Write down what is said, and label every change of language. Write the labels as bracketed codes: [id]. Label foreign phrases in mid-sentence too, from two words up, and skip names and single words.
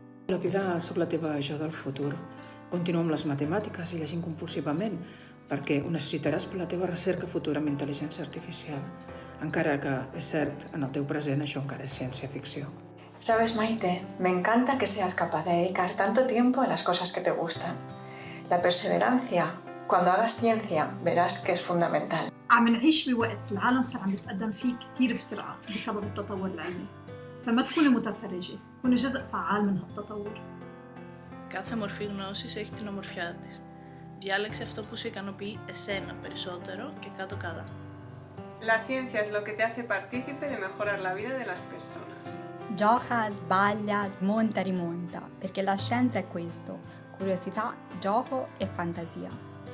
[ca] La Pilar sóc la teva jo del futur. Continua amb les matemàtiques i llegint compulsivament, perquè ho necessitaràs per la teva recerca futura amb intel·ligència artificial. Encara que, és cert, en el teu present això encara és ciència-ficció. [es] Sabes, Maite, me encanta que seas capaz de dedicar tanto tiempo a las cosas que te gustan. La perseverancia, cuando hagas ciencia, verás que es fundamental. [ar] عم نعيش بوقت العالم صار عم يتقدم فيه كتير بسرعة بسبب التطور العلمي. فما تكوني متفرجة، كوني جزء فعال من هالتطور. [el] Κάθε μορφή γνώσης έχει την ομορφιά της. Διάλεξε αυτό που σε ικανοποιεί εσένα περισσότερο και κάτω καλά. [es] La ciencia es lo que te hace partícipe de mejorar la vida de las personas. [it] Gioca, sbaglia, smonta, rimonta, perché la scienza è questo: curiosità, gioco e fantasia.